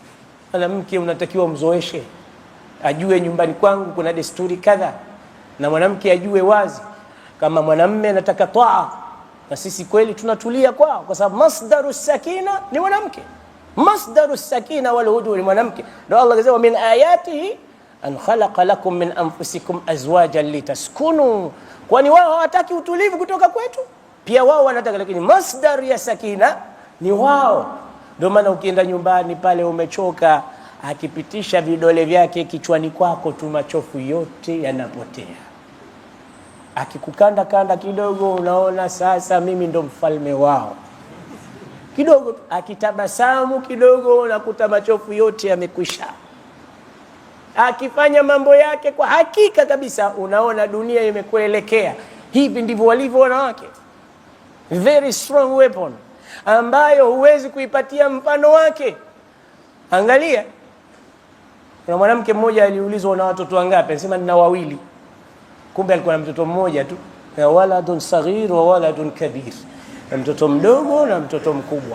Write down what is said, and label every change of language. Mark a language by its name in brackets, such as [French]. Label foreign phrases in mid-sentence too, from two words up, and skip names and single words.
[Swahili] Mwanamke unatakiwa mzoeshe, ajue nyumbani kwangu kuna desturi kadha, na mwanamke ajue wazi kama mwanamume anataka taa, na sisi kweli tunatulia kwao, kwa sababu [Arabic] مصدر سكينة [Swahili] ni mwanamke, [Arabic] مصدر سكينة والهدوء [Swahili] ni mwanamke. Ndio Allah akasema [Arabic] من آياته أن خلق لكم من أنفسكم أزواجا لتسكنوا, [Swahili] kwani wao hawataki utulivu kutoka kwetu, pia wao wanataka, lakini masdar ya sakina ni wao. Ndio maana ukienda nyumbani pale umechoka, akipitisha vidole vyake kichwani kwako tu, machofu yote yanapotea. Akikukanda kanda kidogo, unaona sasa mimi ndo mfalme wao kidogo. Akitabasamu kidogo, unakuta machofu yote yamekwisha. Akifanya mambo yake kwa hakika kabisa, unaona dunia imekuelekea. Hivi ndivyo walivyo wanawake, [English] very strong weapon [Swahili] ambayo huwezi kuipatia mfano wake. Angalia, kuna mwanamke mmoja aliulizwa una watoto wangapi, anasema nina 2. Kumbe alikuwa na mtoto mmoja tu, [Arabic] ولد صغير وولد كبير, [Swahili] na mtoto mdogo na mtoto mkubwa.